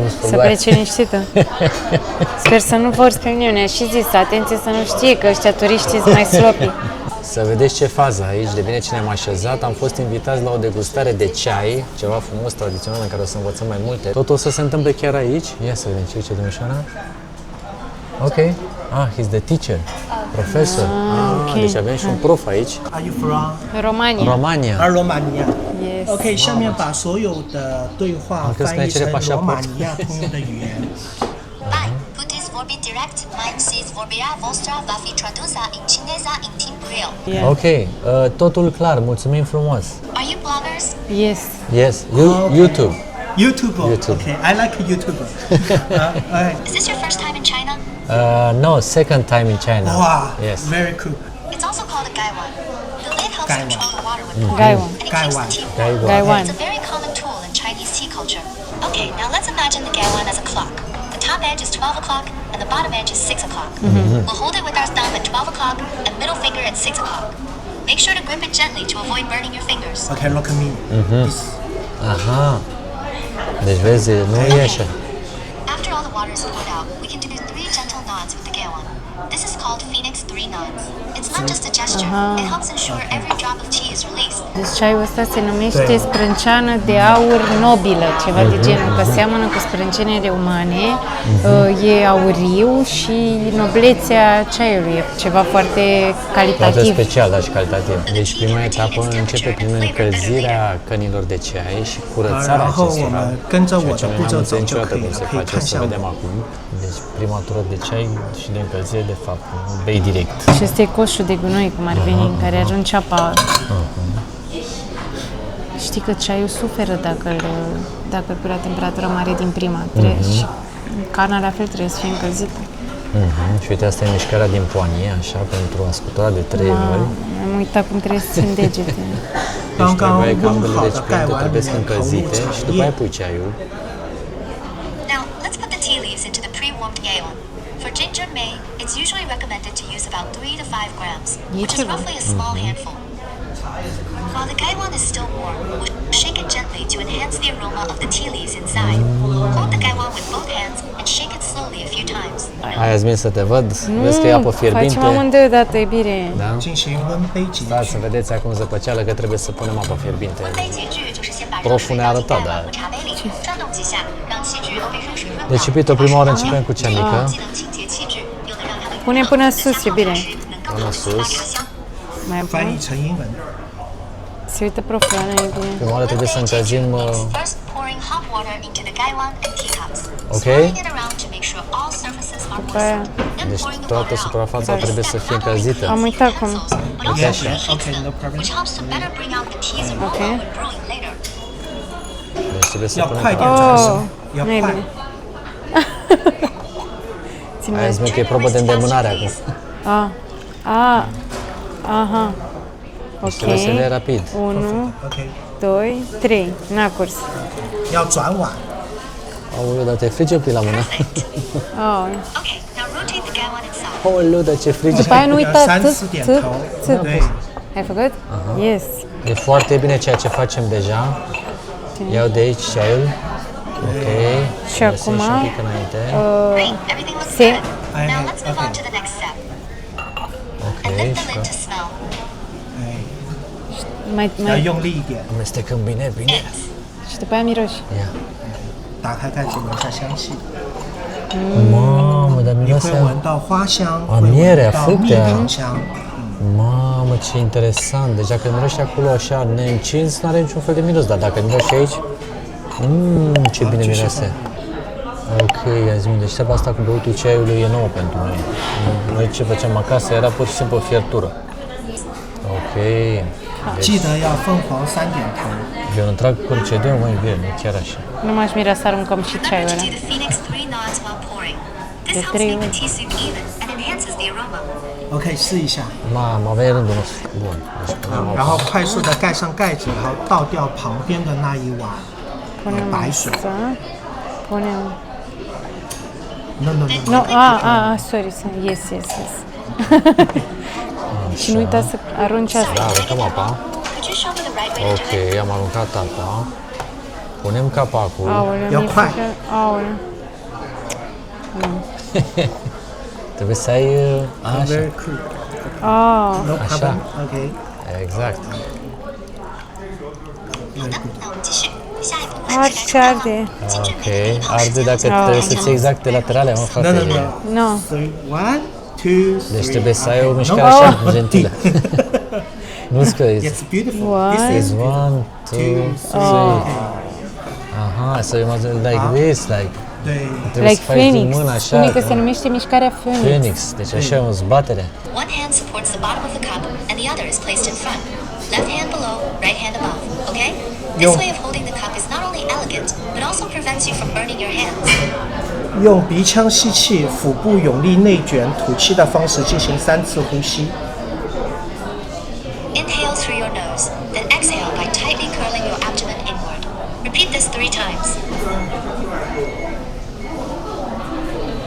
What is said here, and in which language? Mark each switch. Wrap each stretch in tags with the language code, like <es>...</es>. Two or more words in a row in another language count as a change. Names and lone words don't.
<ro>plece liniștită. Sper să nu vor pe mine. Și zis, atenție să nu știe că ăștia turiștii sunt mai sloppy. Să vedeți ce fază aici, de bine ce ne-am așezat. Am fost invitați la o degustare de ceai, ceva frumos, tradițional, în care o să învățăm mai multe. Totul o să se întâmple chiar aici. Ia să vedem ce domnișoara.</ro> <en>Ok. He's the teacher.</en> <ro>Profesor.</ro> <en>Okay.</en> <ro>Deci avem și un prof aici.</ro> <en>Are you from? Romania. Romania. Yes.</en> <zh>OK， 下面把所有的对话翻译成罗马尼亚通用的语言。</zh> <ro>Puteți vorbi direct, mai însist vorbirea voastră va fi tradusă în chineză în timp real. Ok, totul clar, mulțumim frumos.</ro> <en>Are you bloggers? Yes. YouTube. YouTube. Okay, I like YouTube. Is this your first time in China? No, second time in China. Wow. Yes. Very cool. It's also called a gaiwan. The lid helps control the water with Gaiwan. and it keeps the tea warm. Gaiwan. It's a very common tool in Chinese tea culture. Okay, now let's imagine the gaiwan as a clock. The top edge is 12 o'clock and the bottom edge is 6 o'clock. We'll hold it with our thumb at 12 o'clock and middle finger at 6 o'clock. Make sure to grip it gently to avoid burning your fingers. Okay, look at me. This.</en> <ro>Aha. Deci vezi, nu e așa.</ro> <en>After all the water is poured out, we can do 3 gentle nods with the Gaewon. This is called Phoenix 3 nods. It's not just a gesture, it helps ensure every drop of tea is released.</en> <ro>Deci ceaiul ăsta se numește sprânceană de aur nobilă, ceva de genul, că seamănă cu sprâncenele umane, e auriu și noblețea ceaiului e ceva foarte Foarte calitativ. special, dar și calitativ. Deci prima etapă începe prin încălzirea cănilor de ceai și curățarea</ro> <zh>然后我</zh> <ro>acestora.</ro> <zh>们跟着我</zh> <ro>Ceea ce</ro> <zh>的</zh> <ro>noi</ro> <zh>步</zh> <ro>n-am</ro> <zh>骤</zh> <ro>înțeles</ro> <zh>走就</zh> <ro>niciodată</ro> <zh>可以</zh> <ro>cum</ro> <zh>了，</zh> <ro>se</ro> <zh>可以</zh> <ro>face,</ro> <zh>看</zh> <ro>o să</ro> <zh>向我。</zh> <ro>vedem acum. Deci prima tură de ceai și de încălzire, de fapt, bei direct. Și este coșul de gunoi, cum ar veni, în care arunci apa. Știi că ceaiul suferă dacă îl pui la temperatură mare din prima. Și cana la fel trebuie să fie încălzită. Și uite, asta e mișcarea din poanie, așa, pentru a scutura de 3 ori. Am uitat cum trebuie să țin degete. Deci trebuie ca ambele recipiente trebuie să încălzite și după aia pui ceaiul.</ro> <en>Now, let's put the tea leaves into the pre-warmed Gaewon. For ginger May, it's usually recommended to use about 3 to 5 grams, which is roughly a small handful. While the Gaewon is still warm, we'll shake it gently to enhance the aroma of the tea leaves inside. Hold the Gaewon with both hands and shake it slowly a few times.</en> <ro>Hai, Asmin, să te văd. Vezi că e apă fierbinte. Facem amândoi odată, e bine. Da?</ro> <zh>进行温杯级</zh> <ro>Stați să vedeți acum zăpăceală că trebuie să punem apă fierbinte.</ro> <zh>温杯节句就是先把热</zh> <ro>Proful</ro> <zh>水</zh> <ro>ne-a</ro> <zh>倒进</zh> <ro>arătat,</ro> <zh>盖</zh> <ro>dar</ro> <zh>碗或茶杯里，转动几下，让器具都被热水润</zh> <ro>Deci</ro> <zh>滑。</zh> <ro>iubito, prima oară începem cu cea mică.</ro> <zh>既能清洁器具，又能让它们</zh> <ro>Pune până sus, e bine.</ro> <zh>能更好的激发茶香。</zh> <ro>Mai</ro> <zh>翻</zh> <ro>bun.</ro> <zh>译成英文。</zh> <ro>Se uită proful la noi, e bine. Prima oară trebuie să încălzim...</ro> <en>First pouring hot water into the Gaewon and teacups. Okay. Swirling it around to make sure all surfaces are</en> <ro>aia-</ro> <en>moist. Then</en> <ro>Deci</ro> <en>pouring the</en> <ro>toată</ro> <en>water out.</en> <ro>suprafața trebuie să fie încălzită. Am uitat cum.</ro> <en>But also Yes, preheats okay, them, no problem. which helps to better bring out the tea's aroma Okay. when brewing later.</en> <ro>Deci trebuie să</ro> <zh>要</zh> <ro>punem</ro> <zh>快点</zh> <ro>apă.</ro> <zh>转手，要</zh> <ro>nu e</ro> <zh>快</zh> <ro>bine.。Ține Hai, Asmin, că e probă de îndemânare acum. Aha. Deci trebuie să le Ok. rapid. 1,</ro> <zh>OK，</zh> <ro>2, 3. N-a curs.</ro> <zh>要转碗。</zh> <ro>Aoleu, dar te frige un pic la mână. Oh.</ro> <en>Okay, now rotate the Gaewon itself.</en> <ro>Aoleu, dar ce frige. După aia nu</ro> <zh>要</zh> <ro>uita</ro> <zh>3、</zh> <ro>țâp,</ro> <zh>4点</zh> <ro>țâp,</ro> <zh>头。</zh> <ro>țâp.</ro> <zh>对，</zh> <ro>Ai făcut? Yes. E foarte bine ceea ce facem deja. Iau de aici ceaiul. Ok. Și Lăsăm acum, și un pic înainte.</ro> <en>Great, everything looks</en> <ro>Se-</ro> <en>good. Now let's move on to the next step.</en> <ro>Ok,</ro> <en>And lift the</en> <ro>și</ro> <en>lid to smell.</en> <zh>哎，</zh> <ro>mai,</ro> <zh>要</zh> <ro>mai,</ro> <zh>用力一点，</zh> <ro>amestecăm bine, bine. și după aia miroși. Ia.</ro> <zh>打开盖子闻一下香气，</zh> <ro>Mamă, dar</ro> <zh>你会</zh> <ro>miroase...</ro> <zh>闻到花香，啊会</zh> <ro>miere,</ro> <zh>闻到</zh> <ro>fructe,</ro> <zh>蜜</zh> <ro>ah.</ro> <zh>糖香。</zh> <ro>Mamă, ce interesant. Deci dacă miroși acolo așa neîncins, n-are niciun fel de miros, dar dacă miroși aici, ce bine ce miroase. Ok, Asmin, deci treaba asta cu băutul ceaiului e nouă pentru noi. Noi ce făceam acasă era pur și simplu o fiertură. Ok. Deci 记得要凤凰3点头。 e un întreg procedeu, mai bine, nu chiar așa. Nu m-aș mira să aruncăm și</ro> <en>Remember</en> <ro>ceaiul</ro> <en>to</en> <ro>ăla.</ro> <en>do the Phoenix 3 nods while pouring. This</en> <ro>De</ro> <en>helps</en> <ro>3</ro> <en>make the</en> <ro>ori.</ro> <en>tea soup even and enhances the aroma.</en> <zh>OK，试一下，</zh> <ro>Mamă, aveai rândul nostru. Bun. Deci punem</ro> <zh>然</zh> <ro>apă.</ro> <zh>后快速的盖上盖子，然后倒掉旁边的那一碗</zh> <ro>Punem</ro> <zh>白水。</zh> <ro>asta. Punem...</ro> <en>No, no, no. No, sorry, yes.</en> <ro>Și nu uita să arunci asta. Da, aruncăm apa.</ro> <en>Could you show me the right way to do</en> <ro>Ok,</ro> <en>it?</en> <ro>am aruncat apa. Punem capacul. Aoleu, Ia mi-e</ro> <zh>快</zh> <ro>frică. Aoleu. Trebuie să ai... Așa.</ro> <en>Very cool.</en> <ro>Ah,</ro> <en>No</en> <ro>Așa.</ro> <en>problem. OK，</en> <ro>Exact.</ro> <zh>好的，那我们继续。下一步我们</zh> <ro>arde</ro> <zh>是</zh> <ro>și arde. Ok, arde dacă trebuie să ții exact de laterale, mă,</ro> <en>no,</en> <ro>frate.</ro> <en>no, no. No.</en> <ro>3, 1, 2, 3. Deci trebuie să ai o</ro> <en>OK.</en> <ro>mișcare</ro> <en>No.</en> <ro>așa, gentilă. Nu scrieți.</ro> <en>It's beautiful. One. This is It's 1, 2, 3. Aha, so you must do like this, like...</en> <zh>对。</zh> <ro>Trebuie</ro> <en>Like</en> <ro>să faci din</ro> <en>Phoenix.</en> <ro>mână așa. Spune că se numește mișcarea Phoenix. Phoenix, deci așa e o zbatere.</ro> <en>One hand supports the bottom of the cup and the other is placed in front. Left hand below, right hand above, okay? This way of holding the cup is not only elegant, but also prevents you from burning your hands.</en> <zh>用鼻腔吸气，腹部用力内卷，吐气的方式进行3次呼吸。</zh> <en>Inhale through your nose, then exhale by tightly curling your abdomen inward. Repeat this 3 times.</en>